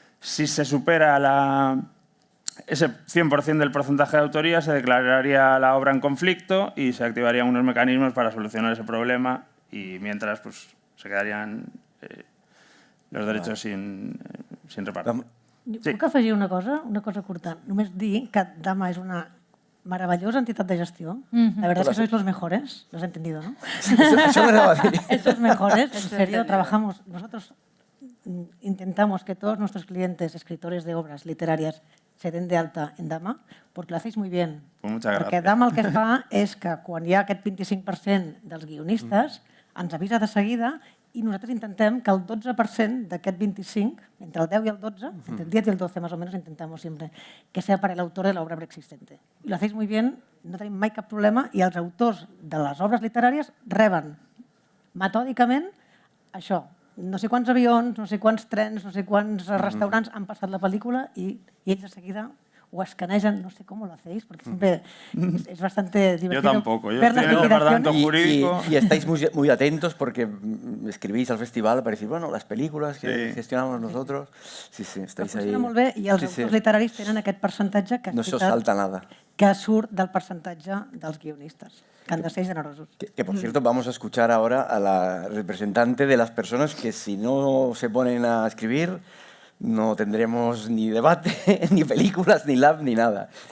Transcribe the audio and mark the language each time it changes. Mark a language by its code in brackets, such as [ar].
[es] Si se supera ese 100% del porcentaje de autoría, se declararía la obra en conflicto y se activarían unos mecanismos para solucionar ese problema y mientras pues, se quedarían los derechos sin repartir. [ca] Sí. Puc afegir una cosa curta? Només dir que Dama és una maravillosa entitat de gestió. [es] La verdad es que sois los mejores. Lo has entendido, ¿no? Eso me daba a decir. Estos mejores, en serio, trabajamos. Nosotros intentamos que todos nuestros clientes, escritores de obras literarias, se den de alta en Dama, porque lo hacéis muy bien. Pues muchas gràcies. [ca] Perquè Dama el que fa és que quan hi ha aquest 25% dels guionistes, ens avisa de seguida i nosaltres intentem que el 12% d'aquest 25, [es] entre el 10 y el 12, entre el 10 y el 12 más o menos intentamos siempre, que sea para el autor de la obra preexistente. Y lo hacéis muy bien, [ca] no tenim mai cap problema i els autors de les obres literàries reben metòdicament això. No sé quants avions, [es] no sé quants trens, no sé quants restaurants han passat la pel·lícula i ells de seguida o escanegen, no sé cómo lo hacéis, porque siempre es bastante divertido. Yo tampoco, yo estoy en el departamento jurídico. Y estáis muy atentos porque escribís al festival para decir, bueno, las películas que gestionamos nosotros. Sí, estáis ahí. [ca] Funciona molt bé i els autors literaris tenen aquest percentatge que, [es] no se os salta nada. [ca] Que surt del percentatge dels guionistes, que han de ser generosos. [es] Que por cierto, vamos a escuchar ahora a la representante de las personas que si no se ponen a escribir, no tendremos ni debate, ni películas, ni lab, ni nada.